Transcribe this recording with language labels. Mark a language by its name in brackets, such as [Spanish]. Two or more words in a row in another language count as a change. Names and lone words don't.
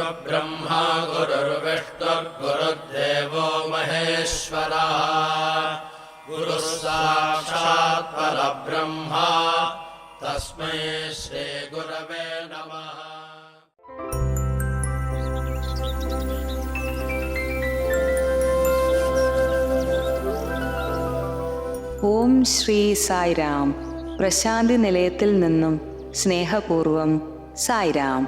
[Sanskrit] गुरुर्ब्रह्मा गुरुर्विष्णुर्गुरुर्देवो महेश्वरः गुरुः साक्षात् परब्रह्मा तस्मै श्रीगुरवे नमः. ഓം ശ്രീ സായിരാം. [Malayalam] പ്രശാന്തി നിലയത്തിൽ നിന്നും സ്നേഹപൂർവം സായിരാം.